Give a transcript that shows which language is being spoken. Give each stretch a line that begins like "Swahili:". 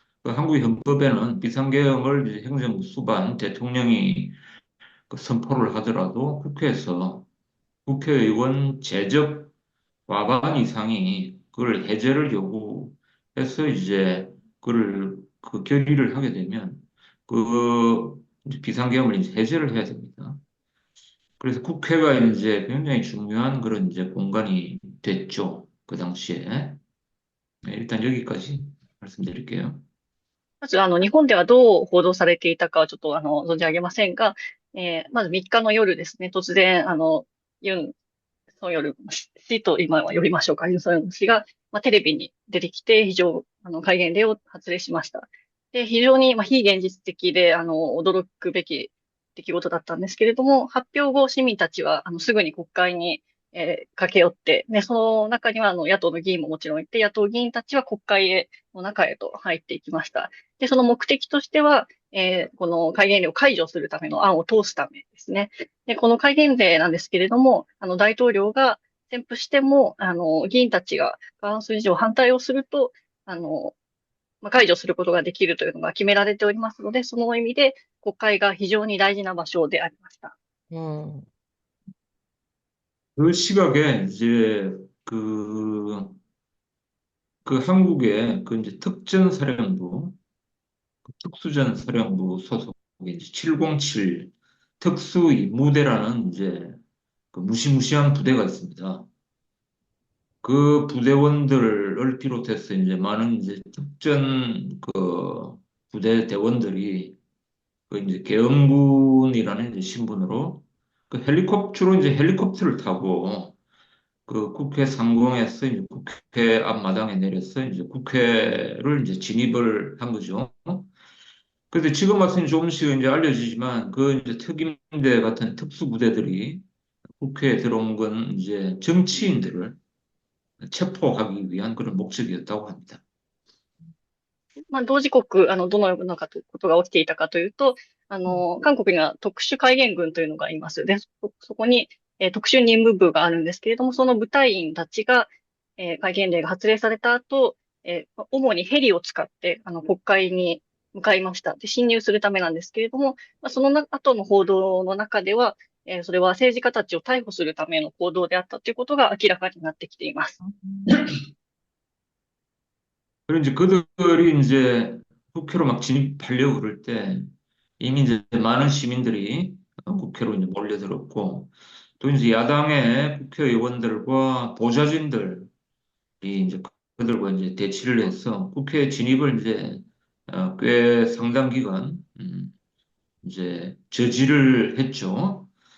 Korean: 그 한국 헌법에는 비상계엄을 이제 행정부 수반 대통령이 그 선포를 하더라도 국회에서 국회의원 제적 과반 이상이 그걸 해제를 요구해서 이제 그 결의를 하게 되면 그 이제 비상계엄을 이제 해제를 해야 됩니다. 그래서 국회가 이제 굉장히 중요한 그런 이제 공간이 됐죠. 그 당시에. 네, 일단 여기까지 말씀드릴게요.
Japanese: まず、日本ではどう報道されていたかはちょっと、存じ上げませんが、まず3日の夜ですね、突然、ユン・ソンヨル氏と今は呼びましょうか、ユン・ソンヨル氏が、テレビに出てきて、戒厳令を発令しました。で、非常に、非現実的で、驚くべき出来事だったんですけれども、発表後、市民たちは、すぐに国会に、駆け寄って、で、その中には、野党の議員ももちろんいて、野党議員たちは国会の中へと入っていきました。で、その目的としては、この戒厳令を解除するための案を通すためですね。で、この戒厳令なんですけれども、大統領が宣布しても、議員たちが過半数以上反対をすると、解除することができるというのが決められておりますので、その意味で国会が非常に大事な場所でありました。
Korean: 그 시각에 이제 그 한국의 그 이제 특수전 사령부 소속의 이제 707 특수임무대라는 이제 그 무시무시한 부대가 있습니다. 그 부대원들을 비롯해서 이제 많은 이제 특전 그 부대 대원들이 그 이제 계엄군이라는 이제 신분으로 주로 이제 헬리콥터를 타고 그 국회 상공에서 이제 국회 앞마당에 내려서 이제 국회를 이제 진입을 한 거죠. 그런데 지금 와서는 조금씩 이제 알려지지만 그 이제 특임대 같은 특수부대들이 국회에 들어온 건 이제 정치인들을 체포하기 위한 그런 목적이었다고 합니다.
Japanese: まあ、同時刻、どのようなことが起きていたかというと、韓国には特殊戒厳軍というのがいます。で、そこに、特殊任務部があるんですけれども、その部隊員たちが、戒厳令が発令された後、主にヘリを使って、国会に向かいました。で、侵入するためなんですけれども、まあ、その後の報道の中では、それは政治家たちを逮捕するための行動であったということが明らかになってきています。
Korean: 그리고 이제 그들이 이제 국회로 막 진입하려고 그럴 때 이미 이제 많은 시민들이 국회로 이제 몰려들었고 또 이제 야당의 국회의원들과 보좌진들이 이제 그들과 이제 대치를 해서 국회 진입을 이제 꽤 상당 기간 이제 저지를 했죠.